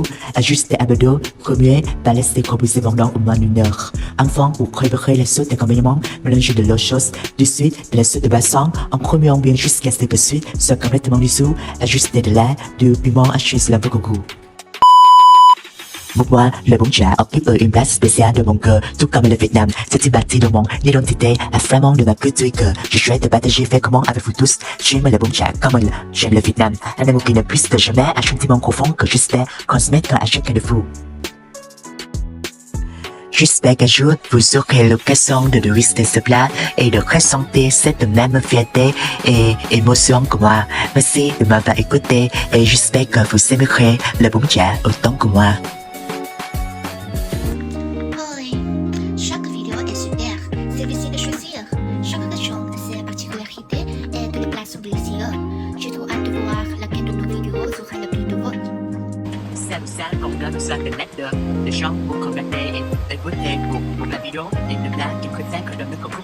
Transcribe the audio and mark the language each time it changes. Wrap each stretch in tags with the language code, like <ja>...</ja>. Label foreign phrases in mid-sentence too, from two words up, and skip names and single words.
<fr>Ajoutez un peu d'eau, remuez, puis laissez reposer pendant au moins 1 heure. Enfin, vous préparez la sauce d'accompagnement, mélangez de l'eau chaude, du sucre, de la sauce de boisson, en remuant bien jusqu'à ce que le sucre soit complètement dissous. Ajoutez de l'ail, du piment haché sur la boule au goût. Pour moi, le bún chả occupe une place spéciale de mon cœur, tout comme le Vietnam. C'est une partie de mon identité, un fragment de ma culture que je souhaite partager fréquemment avec vous tous. J'aime le bún chả comme j'aime le Vietnam. Un amour qui ne puisse jamais un sentiment profond que j'espère transmettre à chacun de vous. J'espère qu'un jour, vous aurez l'occasion de déguster ce plat et de ressentir cette même fierté et émotion que moi. Merci de m'avoir écouté et j'espère que vous aimerez le bún chả autant que moi. Chaque vidéo est super, c'est facile de choisir. Chaque région a ses particularités et tous les plats sont délicieux. J'ai trop hâte de voir laquelle de nos vidéos aura le plus de votes. C'est ça qu'on a besoin de mettre de gens pour commenter et voter pour la vidéo et le plat qui préfère que le coco.</fr>